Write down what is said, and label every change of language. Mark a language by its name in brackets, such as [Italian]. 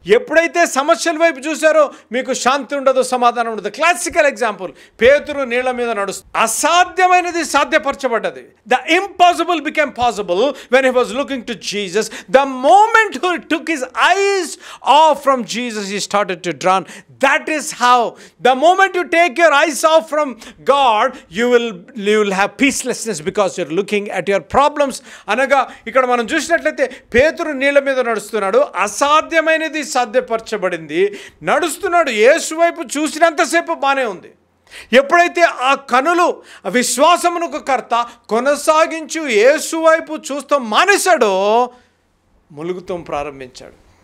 [Telugu] ఎప్పుడైతే సమస్యల వైపు చూసారో మీకు శాంతి ఉండదు, సమాధానం ఉండదు. [English] classical example, [Telugu] పేతురు నీళ్ల మీద నడుస్తూ అసాధ్యమైనది సాధ్యపరచబడ్డది. [English] The impossible became possible when he was looking to Jesus. The moment he took his eyes off from Jesus, he started to drown. That is how, the moment you take your eyes off from God, you will have peacelessness because you're looking at your problems. [Telugu] అనగా ఇక్కడ మనం చూసినట్లయితే పేతురు నీళ్ళ మీద నడుస్తున్నాడు, అసాధ్యమైనది సాధ్యపరచబడింది, నడుస్తున్నాడు. యేసు వైపు చూసినంతసేపు బాగానే ఉంది. ఎప్పుడైతే ఆ కనులు విశ్వాసమునకు కర్త కొనసాగించు యేసు వైపు చూస్తాం మానేశాడో ములుగుతాం ప్రారంభించాడు.